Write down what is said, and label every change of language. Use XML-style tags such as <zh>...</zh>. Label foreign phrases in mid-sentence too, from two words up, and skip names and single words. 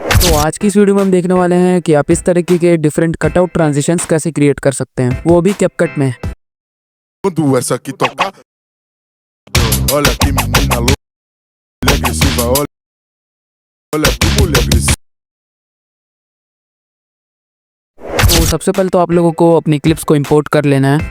<hi>तो आज की इस वीडियो में हम देखने वाले हैं कि आप इस तरीके के</hi> <en>different cutout transitions</en> <hi>कैसे क्रिएट कर सकते हैं, वो भी कैपकट में।</hi> <pt>Quando essa aqui toca, olha que menina louca, mulher agressiva, olha que mulher agressiva.</pt> <hi>तो सबसे पहले तो आप लोगों को अपनी क्लिप्स को इंपोर्ट कर लेना है।</hi>